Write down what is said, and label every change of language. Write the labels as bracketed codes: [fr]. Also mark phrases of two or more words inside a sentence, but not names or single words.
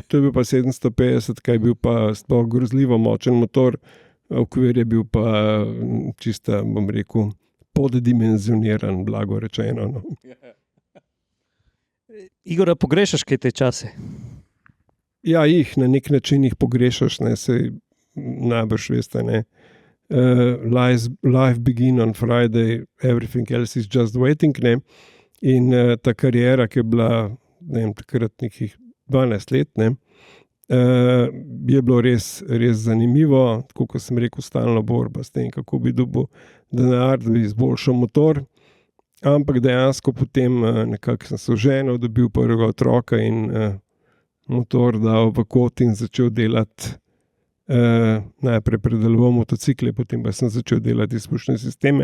[sl] To je bil pa 750, kaj je bil pa sploh grozljivo močen motor, okvir je bil pa čista, bom rekel, poddimenzioniran, blago rečeno. No. Igor, pogrešaš kaj te čase? Ja, na nek način jih pogrešaš, ne, se najbrž veste, ne. [en] Life begin on Friday, everything else is just waiting, [sl] ne. In ta karijera, ki je bila, ne vem, takrat nekih 12 let, ne, je bilo res zanimivo, tako kot sem rekel, stalna borba s tem, kako bi dobil denar, da bi izboljšal motor. Ampak dejansko potem nekako sem se oženil, dobil prvega otroka in motor dal v kot in začel delati, najprej predeloval motocikle, potem pa sem začel delati izpušne sisteme.